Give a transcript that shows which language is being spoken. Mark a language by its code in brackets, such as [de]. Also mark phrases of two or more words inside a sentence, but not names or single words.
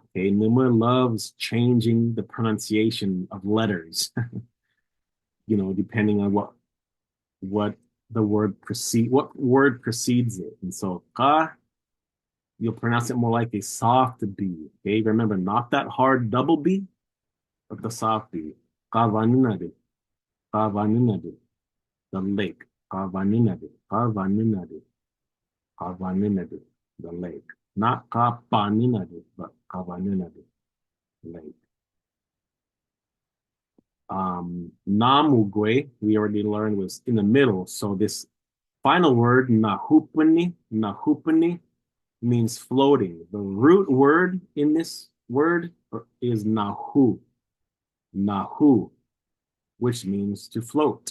[en] Okay, Numu loves changing the pronunciation of letters. Depending on what word precedes it. And so ka, you'll pronounce it more like a soft B. Okay, remember, not that hard double B, but the soft B. [com] Ka vaninade, ka vaninade, [en] the lake. [com] Ka vaninade, ka vaninade, ka vaninade, [en] the lake. Not [com] ka paninade, [en] but [com] ka vaninade, [en] lake. Namugwe, we already learned, was in the middle. So this final word, nahupani, means floating. The root word in this word is nahu, which means to float.